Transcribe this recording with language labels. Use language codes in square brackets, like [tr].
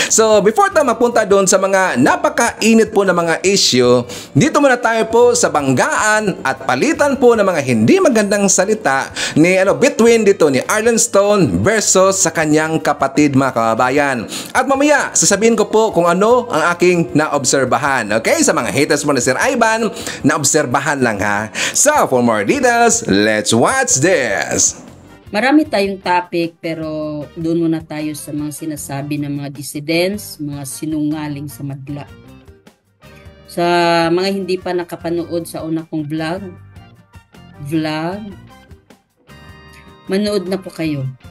[tl] So before tayo mapunta doon sa mga napakainit po na mga issue, dito muna tayo po sa banggaan at palitan po ng mga hindi magandang salita ni between dito ni Arlen Stone versus sa kanyang kapatid mga kababayan. At mamaya sasabihin ko po kung ano ang aking naobserbahan. Okay? Sa mga haters mo na Sir Ivan, naobserbahan lang ha. [en] So, for more details, let's watch this! [tl] Marami tayong topic pero doon muna tayo sa mga sinasabi ng mga dissidents, mga sinungaling sa madla. Sa mga hindi pa nakapanood sa una kong vlog, manood na po kayo.